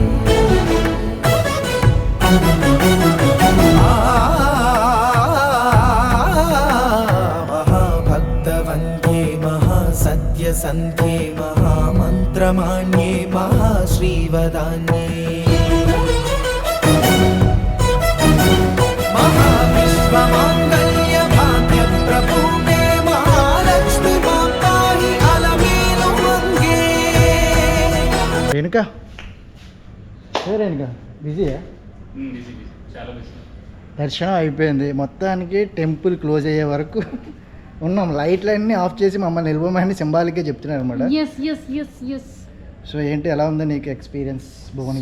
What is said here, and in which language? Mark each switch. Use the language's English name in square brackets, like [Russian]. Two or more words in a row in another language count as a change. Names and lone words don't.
[Sanskrit] महाभक्तवन्द्ये महासत्यसन्ध्ये महामन्त्रमाण्ये महाश्रीवदान्ये महाविश्वमाङ्गल्य भाग्यप्रपूर्णे महालक्ष्मी मां पाहि अलमेलु मङ्गे. [Telugu] రేణుక, రేణుక బిజీయా? చాలా బిజీ. దర్శనం అయిపోయింది మొత్తానికి. [English] temple close [Telugu] అయ్యే వరకు ఉన్నాం. లైట్లన్నీ ఆఫ్ చేసి మమ్మల్ని నిలబోమని సింబాలిక్గా చెప్తున్నారు అనమాట. సో ఏంటి, ఎలా ఉంది నీకు ఎక్స్పీరియన్స్ భువనగిరి?